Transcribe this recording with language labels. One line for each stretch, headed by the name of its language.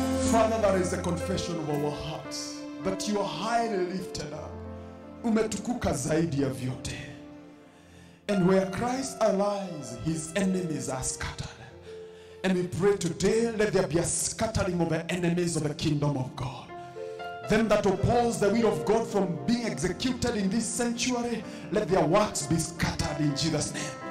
English: Father, that is the confession of our hearts, that you are highly lifted up.
Swahili: Umetukuka zaidi ya vyote.
English: And where Christ lies, his enemies are scattered. And we pray today, let there be a scattering of the enemies of the kingdom of God. Them that oppose the will of God from being executed in this sanctuary, let their works be scattered in Jesus' name.